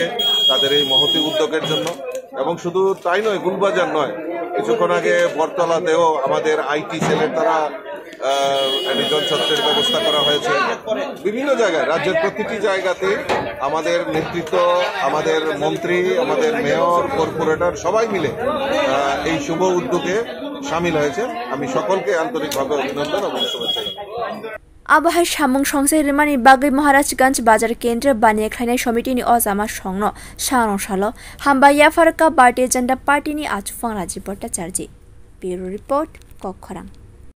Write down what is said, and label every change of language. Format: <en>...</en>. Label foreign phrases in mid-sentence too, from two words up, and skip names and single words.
<bn>তাদের এই মহতি উদ্যোগের জন্য এবং শুধু তাই নয় গুলবাজার নয় কিছুক্ষণ আগে বটতলাতেও আমাদের আইটি সেলের তারা জলছত্রের ব্যবস্থা করা হয়েছে বিভিন্ন জায়গায় রাজ্যের প্রতিটি জায়গাতে আমাদের নেতৃত্ব আমাদের মন্ত্রী আমাদের মেয়র কর্পোরেটর সবাই মিলে এই শুভ উদ্যোগে সামিল হয়েছে আমি সকলকে আন্তরিকভাবে অভিনন্দন এবং শুভেচ্ছা</bn> <trp>Abahai Shamung Songsai Rimani Bagai Maharajganj Bazar Kendra Baniya Khainai Committee ni Ozama Songno Sharong Shalo Hambaya Farka Bharatiya Janata Party ni Achufang Rajiv Bhattacharya Bureau Report Kokkhorang</trp>